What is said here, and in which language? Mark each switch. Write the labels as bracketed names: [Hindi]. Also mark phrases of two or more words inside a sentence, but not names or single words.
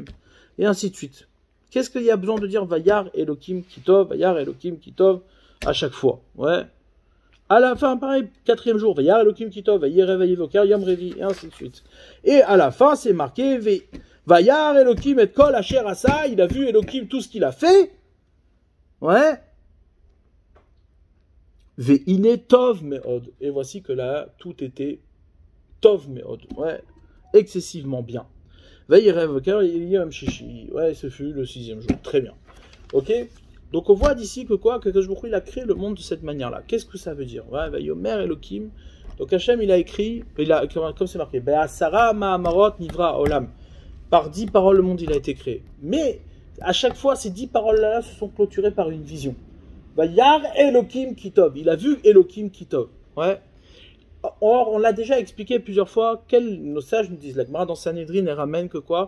[French] Et ainsi de suite. Qu'est-ce qu'il y a besoin de dire [Hebrew] וירא אלוקים כי טוב, וירא אלוקים כי טוב [French] à chaque fois? Ouais. À la fin, pareil, quatrième jour, [Hebrew] וירא אלוקים כי טוב, ויהי ערב ויהי בוקר, יום רביעי, [French] et ainsi de suite. Et à la fin, c'est marqué [Hebrew] וירא אלוקים את כל אשר עשה, [French] il a vu Elokim tout ce qu'il a fait. Ouais. [Hebrew] והנה טוב מאד. [French] Et voici que là, tout était [Hebrew] טוב מאד. [French] Ouais, excessivement bien. [Hebrew] ויהי ערב בוקר יום שישי. [French] Ouais, ce fut le sixième jour. Très bien. Ok. Donc on voit d'ici que quoi, que il a créé le monde de cette manière-là. Qu'est-ce que ça veut dire? Ouais, [Hebrew] ויאמר אלוקים. [French] Donc Hachem, il a écrit, comme c'est marqué, [Hebrew] בעשרה מאמרות נברא עולם. [French] Par 10 paroles, le monde, il a été créé. Mais à chaque fois, ces 10 paroles-là se sont clôturées par une vision. [Hebrew] וירא אלוקים כי טוב. [French] Il a vu [Hebrew] אלוקים כי טוב. [French] Ouais. Or, on l'a déjà expliqué plusieurs fois. Nos sages nous disent, la Gemara dans Sanhedrin, elle ramène que quoi?